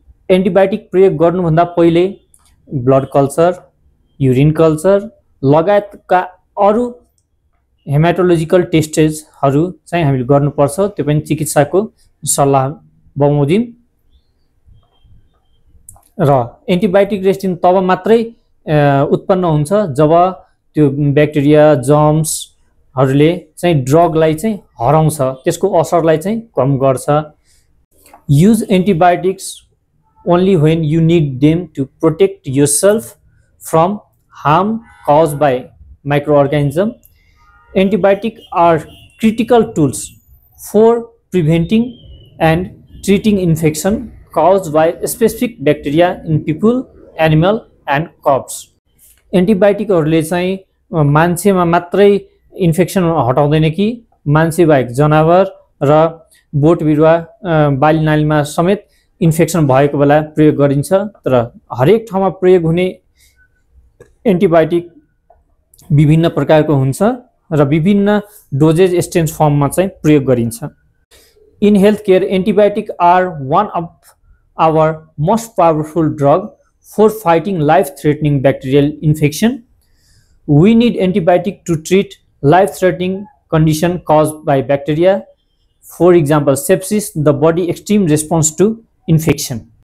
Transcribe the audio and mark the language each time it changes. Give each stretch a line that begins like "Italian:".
Nepali: Antibiotic प्रयोग गर्नुभन्दा पहिले ब्लड कल्चर, युरिन कल्चर लगायतका अरु हेमाटोलोजिकल टेस्टेजहरु चाहिँ हामीले गर्नुपर्छ, त्यो पनि चिकित्सकको सल्लाह बमोजिम। र एन्टिबायोटिक रेजिस्टेन्ट तब मात्रै उत्पन्न हुन्छ जब त्यो ब्याक्टेरिया जर्म्सहरूले चाहिँ ड्रगलाई चाहिँ हराउँछ, त्यसको असरलाई चाहिँ कम गर्छ।
English: Use antibiotics only when you need them to protect yourself from harm caused by microorganisms. Antibiotics are critical tools for preventing and treating infection caused by specific bacteria in people, animal and crops.
Nepali: एन्टिबायोटिकहरूले चाहिँ मान्छेमा मात्रै infection हटाउँदैन कि मान्छे बाहेक जनावर र बोट बिरुवा बाली नालीमा समेत इन्फेक्सन भएको बेला प्रयोग गरिन्छ। तर हरेक ठाउँमा प्रयोग हुने एन्टिबायोटिक विभिन्न प्रकारको हुन्छ र विभिन्न डोजेज एक्सचेन्ज फर्ममा चाहिँ प्रयोग गरिन्छ।
English: In health care antibiotic are one of our most powerful drug for fighting life threatening bacterial infection. We need antibiotic to treat life threatening condition caused by bacteria. For example, sepsis, the body extreme response to infection.